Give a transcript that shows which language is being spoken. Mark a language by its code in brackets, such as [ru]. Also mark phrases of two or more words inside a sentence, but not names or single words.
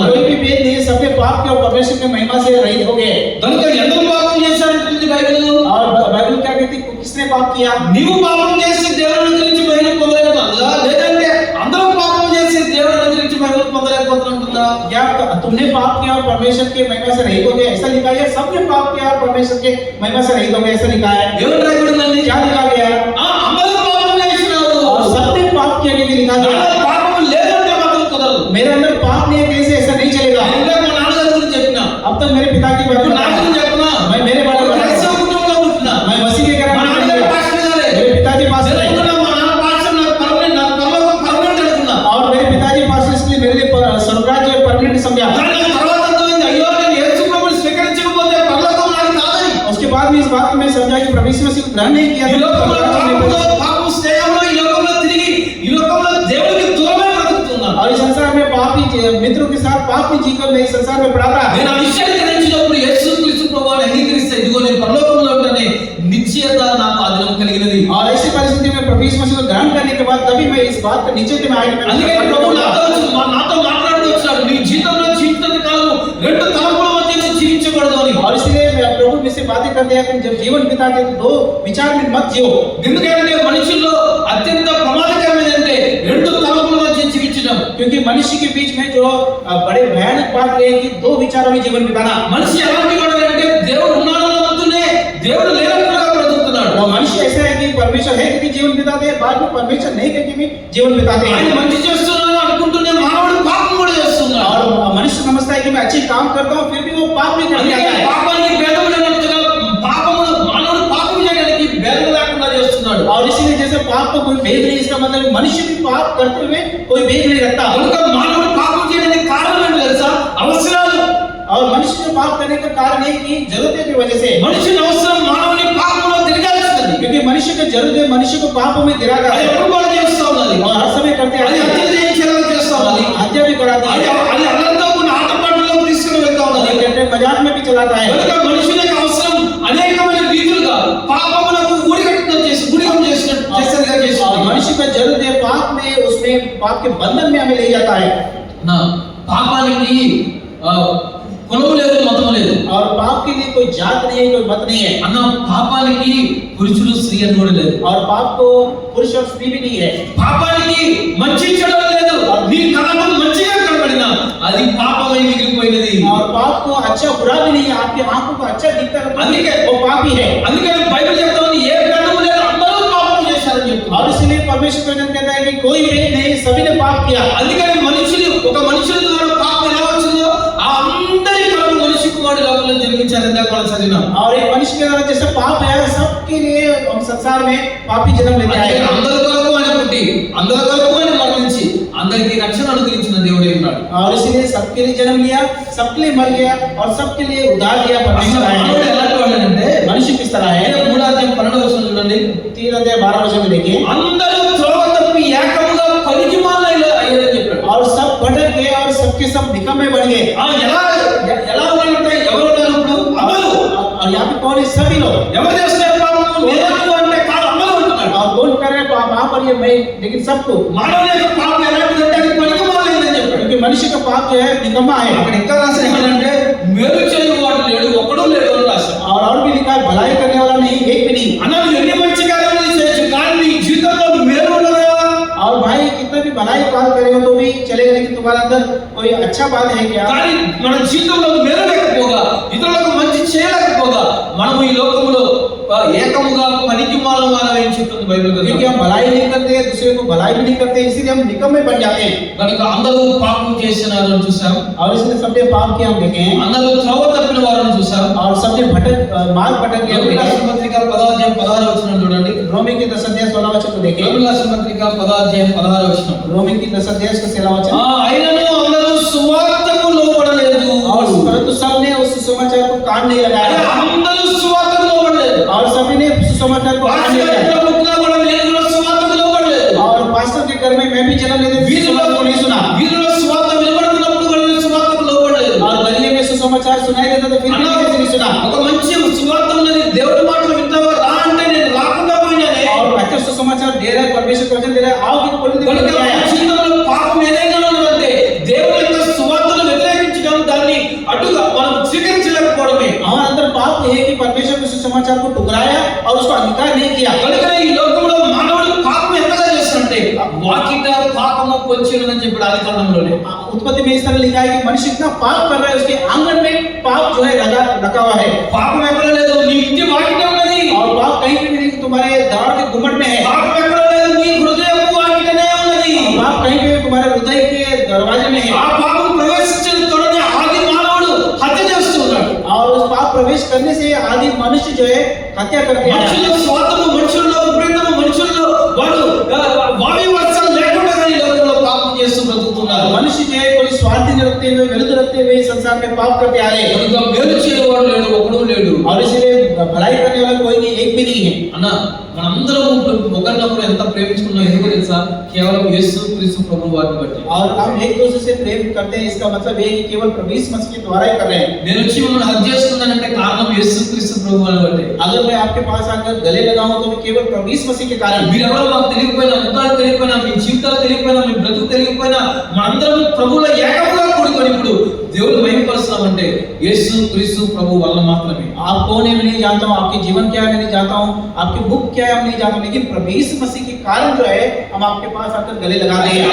[hi] कोई भी भेद नहीं, सबने पाप किया और परमेश्वर की महिमा से रहित हो गए। [te] కనుక ఎందుకు పాపం చేశారంటుంది బైబిల్? [hi] और बाइबल क्या कहती है? किसने पाप किया? [te] నీవు పాపం చేసి దేవుని గురించి మహిమ పొందలేకపోతుందా, లేదంటే అందరూ పాపం చేసి దేవుని గురించి మహిమ పొందలేకపోతుందా? [hi] क्या तुमने पाप किया और परमेश्वर की महिमा से रहित हो गए, ऐसा लिखा है? सबने पाप किया और परमेश्वर के महिमा से रहित हो गए, ऐसा लिखा है? [te] దేవుని రాయబడిందండి. [hi] क्या लिखा गया है? [te] అందరూ పాపం చేసినారు, [hi] और सबने पाप किया के लिए लिखा गया है। [te] నాలో పాపం లేదంటే మాత్రం కుదరదు. [hi] मेरे अंदर पाप नहीं है, कैसे? ऐसा नहीं चलेगा। [te] నేను ఇందాక మా నాన్నగారి గురించి చెప్పినా, [hi] अब तक मेरे पिता की बात [te] ఇప్పుడు నా గురించి చెప్పినా, [hi] मैं मेरे बारे में [te] క్రైస్తవ కుటుంబంలో పుట్టినా, [hi] मैं मसीह के [te] మా [hi] घर में [te] నాన్నగారు పాస్టర్ గారే, [hi] मेरे पिताजी पास [te] నేను అనుకున్నా మా నాన్న పాస్టర్, నాకు పర్మనెంట్ అనుకున్నా. [hi] और मेरे पिताजी पास इसलिए मेरे लिए स्वर्गराज्य परमानेंट समझा। [te] కానీ నాకు తర్వాత అర్థమైంది, అయ్యో నేను యేసు ప్రభువుని స్వీకరించకపోతే పరలోకం నాకు రాదని. [hi] उसके बाद में इस बात को मैं समझा कि प्रभु यीशु मसीह को ग्रहण नहीं किया [te] ఈ [hi] तो [te] లోకంలో [hi] स्वर्गराज्य में [te] పాపం స్నేహంలో ఈ లోకంలో తిరిగి ఈ లోకంలో దేవునికి దూరమే బ్రతుకుతున్నా. [hi] और इस संसार में पापी मित्रों के साथ पाप में जीकर मैं इस संसार में पड़ा था। [te] నేను ఆ విషయాన్ని గ్రహించినప్పుడు యేసుక్రీస్తు ప్రభువుని అంగీకరిస్తే ఇదిగో నేను పరలోకంలో ఉంటానే నిశ్చయత నాకు ఆదినం కలిగినది. [hi] और ऐसी परिस्थिति में प्रभु यीशु मसीह को ग्रहण करने के बाद तभी मैं इस बात पर निश्चित में आया कि मैं [te] అందుకే ప్రభు నాతో మాట్లాడుతూ వచ్చాడు, నీ జీవితంలో జీవిత కాలం రెండు తలంపుల మధ్య జీవించకూడదు అని. [hi] और इसलिए मैं प्रभु में से बातें करते हैं कि जब जीवन बिताते तो दो विचार में मत जियो। [te] ఎందుకంటే మనుషుల్లో అత్యంత ప్రమాదకరమైనది అంటే రెండు తలంపుల మధ్య జీవించడం. [hi] क्योंकि मनुष्य के बीच में जो बड़े भयानक बात है कि दो विचारों में जीवन बिताना। [te] మనిషి ఎలాంటి వాడు అంటే దేవుడు ఉన్నాడు నమ్ముతూనే దేవుడు లేనట్టుగా బ్రతుకుతున్నాడు. [hi] और मनुष्य ऐसा है कि परमेश्वर है कि जीवन बिताते हैं, बाद में परमेश्वर नहीं है कि भी जीवन बिताते [te] ఆయన [hi] हैं। [te] మంచి చేస్తున్నాడు అనుకుంటూనే మానవుడు పాపం కూడా చేస్తున్నాడు. [hi] और मनुष्य समझता है कि मैं अच्छे काम करता हूँ, फिर भी वो पाप भी कर [te] అందుకే [hi] जाता है। [te] పాపానికి భేదం లేనట్టుగా మానవుడు పాపం చేయడానికి భేదం లేకుండా చేస్తున్నాడు. [hi] और इसीलिए जैसे पाप को कोई भेद नहीं, इसका मतलब मनुष्य भी पाप करते हुए कोई भेद नहीं रखता। [te] కనుక మానవుడు పాపం చేయడానికి కారణం ఏంటో తెలుసా? అవసరాలు. [hi] और मनुष्य को पाप करने का कारण है कि जरूरत की वजह से। [te] మనిషిని అవసరం మానవుని పాపంలో తిరగాల్సింది. [hi] क्योंकि मनुष्य का जरूरत है, मनुष्य को पापों में गिरा [te] అది [hi] है [te] ఎప్పుడు కూడా చేస్తా ఉన్నది. [hi] और हर समय करते [te] అది [hi] हैं। [te] హత్య చేయించేలా చేస్తా ఉన్నది. [hi] हत्या भी कराता [te] అది [hi] है [te] అది అనంతో కొన్ని ఆటపాటల్లో తీసుకుని వెళ్తా ఉన్నది. [hi] और मजाक में भी चलाता है। [te] కనుక మనుషులకు అవసరం అనేకమైన రీతులుగా పాపములకు ఊడిగట్టుగా ఊడిగం చేసేదిగా [hi] और [te] చేస్తుంది. [hi] मनुष्य का जरूरत है पाप में, उसमें पाप के बंधन में हमें ले जाता है। [te] నా పాపానికి కులము లేదు, మతము లేదు. [hi] और पाप के लिए कोई जात नहीं है, कोई मत नहीं है। [te] అన్న పాపానికి పురుషుడు స్త్రీ అని కూడా లేదు. [hi] और पाप को पुरुष और स्त्री भी नहीं है। [te] పాపానికి మంచి చెడు లేదు. నీ కళ్ళకు మంచిగా కనబడినా అది పాపమై మిగిలిపోయినది. [hi] और पाप को अच्छा बुरा भी नहीं है, आपकी आंखों को अच्छा दिखता है, [te] అందుకే [hi] वो पाप ही है। [te] అందుకని బైబిల్ చెప్తా ఉంది, ఏ భేదము లేదు, అందరూ పాపం చేశారని చెప్తుంది. [hi] और इसलिए परमेश्वर वचन कहता है कि कोई भेद नहीं, सभी ने पाप किया। [te] అందుకని ఒక మనుషుల ద్వారా పాపం ఎలా వచ్చిందో ఆ అందరి కొరకు మనిషి కుమారుడు లోకంలో జన్మించారని దాకా మనం చదివినాం. [hi] और एक मनुष्य के द्वारा जैसे पाप है, सबके लिए हम संसार में पापी जन्म लेते [te] అందుకే [hi] हैं। [te] అందరి కొరకు ఆయన పుట్టి, అందరి కొరకు ఆయన మరణించి, అందరికీ రక్షణ అనుగ్రహించిన దేవుడే ఉన్నాడు. [hi] और इसलिए सबके लिए जन्म लिया, सबके लिए मर गया और सबके लिए उद्धार दिया परमेश्वर आया [te] మానవుడు [hi] है। [te] ఎలాంటి వాడంటే [hi] मनुष्य किस तरह है? [te] 3:12 చూడండి. [hi] 3:12 में देखिए, [te] అందరూ త్రోవ తప్పి ఏకముగా పనికిమాలిన అయ్యారని చెప్పాడు. [hi] और सब भटक गए और सबके सब निकम्मे बन गए। [te] ఎలా ఉన్నారంటే ఎవరు ఉన్నారు ఇప్పుడు? అమలు. [hi] और यहाँ पे कौन है? सभी लोग। [te] ఎవరు చేస్తున్నారు పాపము? నేను అంటే కాదు, అమలు అంటున్నాడు. [hi] और कौन कर रहे हैं वहां पर ये मैं, लेकिन सबको, [te] మానవుని యొక్క పాపం ఎలాంటిదంటే అది పనికిమాలిందని చెప్పాడు. [hi] क्योंकि मनुष्य का पाप जो है निकम्मा है। [te] అక్కడ ఇంకా రాసిన ఏమంటే మేలు చేయవాడు లేడు, ఒక్కడూ లేడు అని రాశాడు. [hi] और भी लिखा है भलाई करने वाला नहीं, एक भी नहीं। [te] అన్నది ఎన్ని మంచి కార్యాలు చేయొచ్చు, కానీ నీ జీవితంలో మేలు ఉండదా? [hi] और भाई कितना भी भलाई काम करेगा तो भी चलेगा, लेकिन तुम्हारे अंदर कोई अच्छा बात है क्या? [te] కానీ మన జీవితంలో మేలు లేకపోగా, ఇతరులకు మంచి చేయలేకపోగా, మనము ఈ లోకములో ఏకముగా పనికిమాలిన వారని చెప్తుంది బైబిల్ [hi] क्योंकि [te] గ్రంథం. [hi] हम भलाई नहीं करते, दूसरे को भलाई भी नहीं करते, इसीलिए हम निकम्मे बन जाते हैं। [te] కనుక అందరూ పాపం చేసినారు అని చూసాం. [hi] और इसलिए सबने पाप किया हम देखे हैं, [te] అందరూ త్రోవ తప్పిన వారని చూసాం. [hi] और सबने मार्ग भटक गया। [te] రోమీయుల రాసిన పత్రిక 10:16 చూడండి. [hi] रोमी की 10:16 को देखें। [te] రోమీయుల రాసిన పత్రిక 10:16. [hi] रोमी की 10:16 [te] అయినను అందరూ సువార్తకు లోబడలేదు. [hi] और परंतु सबने उस सुसमाचार को कान नहीं लगाया, [te] అందరూ సువార్తకు లోబడలేదు. [hi] और सभी ने सुसमाचार को कान नहीं लगाया। [te] సువార్తకు లోబడలేదు. [hi] और पास्टर के घर में मैं भी जन्म लेते थे, सुसमाचार को नहीं सुना। [te] వీరిలో సువార్త వినబడుతున్నప్పుడు వాళ్ళు సువార్తకు లోబడలేదు. [hi] और गली में सुसमाचार सुनाई देता था, फिर भी किसी ने नहीं सुना। [te] ఒక మంచి సువార్త ఉన్నది, దేవుడి మాటలు వింటావా రా అంటే నేను రాకుండా పోయినానే. [hi] और अच्छा सुसमाचार दे रहा है, परमेश्वर वचन दे रहा है, आओ कि बोल दे [te] కనుక మన జీవితంలో పాపం ఏదైనా ఉన్నదంటే దేవుడి యొక్క సువార్తను వ్యతిరేకించడం, దాన్ని అడ్డుగా మనం స్వీకరించలేకపోవడమే. [hi] हमारे अंदर पाप है कि परमेश्वर ने सुसमाचार को ठुकराया और उसको अंगीकार नहीं किया। [te] కనుక ఈ లోకంలో మానవుడు పాపం ఎంతగా చేస్తుంటే వాకిట పాపము పొంచి ఉన్నదని చెప్పాడు ఆది కాండంలోనే. [hi] उत्पत्ति में इस तरह लिखा है कि मनुष्य इतना पाप कर रहा है, उसके आंगन में पाप जो है लगा हुआ है। [te] పాపం ఎక్కడ లేదు, నీ ఇంటి వాకిట ఉన్నది. [hi] और पाप कहीं भी नहीं, तुम्हारे द्वार के गुम्मट में है। [te] పాపం ఎక్కడ లేదు, నీ హృదయపు వాకిటనే ఉన్నది. [hi] पाप कहीं पे तुम्हारे हृदय के दरवाजे में है। [te] ఆ పాపం ప్రవేశించిన తోడనే ఆది మానవుడు హత్య చేస్తున్నాడు. [hi] और उस पाप प्रवेश करने से आदि मनुष्य जो है हत्या करते हैं। [te] మనుషుల్లో స్వార్థము, మనుషుల్లో విపరీతము, మనుషుల్లో వాళ్ళు వావి వర్షాలు లేకుండా ఈ లోకంలో పాపం చేస్తూ బ్రతుకుతున్నారు. [hi] मनुष्य जो है कोई स्वार्थ नहीं रखते हुए, विरुद्ध रखते हुए संसार में पाप करते आ रहे हैं। [te] కనుక మేలు చేయవాడు లేడు, ఒకడు లేడు. [hi] और इसलिए भलाई करने वाला कोई नहीं, एक भी नहीं है। [te] అన్న మనందరం ఒకరినొకరు ఎంత ప్రేమించుకున్నాం ఎందుకో తెలుసా? కేవలం యేసు క్రీస్తు ప్రభు వారిని బట్టి. [hi] और हम एक दूसरे से प्रेम करते हैं, इसका मतलब ये है कि केवल प्रभु यीशु मसीह के द्वारा ही कर रहे हैं। [te] నేను వచ్చి మిమ్మల్ని హగ్ చేస్తున్నానంటే కారణం యేసు క్రీస్తు ప్రభు వారిని బట్టి. [hi] अगर मैं आपके पास आकर गले लगाऊं तो मैं केवल प्रभु यीशु मसीह के कारण। [te] మీరెవరో మాకు తెలియకపోయినా, ముఖాలు తెలియకపోయినా, మీ జీవితాలు తెలియకపోయినా, మీ బ్రతుకు తెలియకపోయినా, మనందరం ప్రభువుల ఏకముగా కూడుకొని ఇప్పుడు దేవుడు మహిమపరుస్తున్నామంటే యేసు క్రీస్తు ప్రభు వల్ల మాత్రమే. [hi] आप कौन है मैं नहीं जानता हूँ, आपके जीवन क्या है मैं नहीं जानता हूँ, आपकी बुक क्या है हम नहीं जानता हूँ, लेकिन प्रभु यीशु मसीह के कारण जो है हम आपके पास आकर गले लगाते हैं।